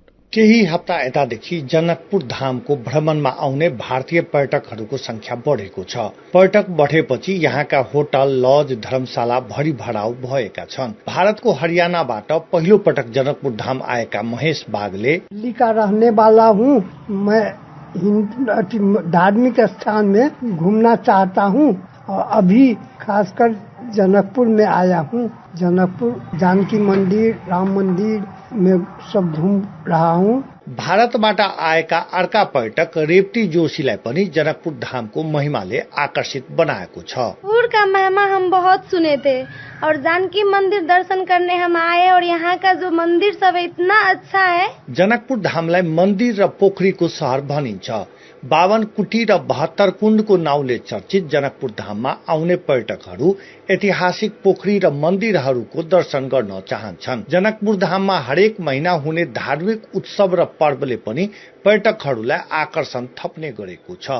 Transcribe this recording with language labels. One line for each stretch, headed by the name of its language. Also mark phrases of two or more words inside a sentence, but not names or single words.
Nepali: केही हप्ता यतादेखि जनकपुर धामको भ्रमणमा आउने भारतीय पर्यटकहरूको संख्या बढेको छ। पर्यटक बढेपछि यहाँका होटल, लज, धर्मशाला भरि भराउ भएका छन्। भारतको हरियाणाबाट पहिलो पटक जनकपुर धाम आएका महेश बागले
Hindi: दिल्ली का रहने वाला हूँ, मैं धार्मिक स्थान में घूमना चाहता हूँ और अभी खासकर जनकपुर में आया हूँ। जनकपुर जानकी मंदिर, राम मंदिर में सब घूम रहा हूँ।
Nepali: भारतबाट आएका अर्का पर्यटक रेप्टी जोशीलाई पनि जनकपुर धामको महिमाले आकर्षित बनाएको छ।
Hindi: पूर का महिमा हम बहुत सुने थे और जानकी मंदिर दर्शन करने हम आए और यहाँ का जो मंदिर सब इतना अच्छा है।
Nepali: जनकपुर धामलाई मन्दिर र पोखरीको शहर भनिन्छ। 52 कुटी र 72 कुण्डको नाउँले चर्चित जनकपुर धाममा आउने पर्यटकहरू ऐतिहासिक पोखरी र मन्दिरहरूको दर्शन गर्न चाहन्छन्। जनकपुर धाममा हरेक महिना हुने धार्मिक उत्सव र पर्वले पनि पर्यटकहरूलाई आकर्षण थप्ने गरेको छ।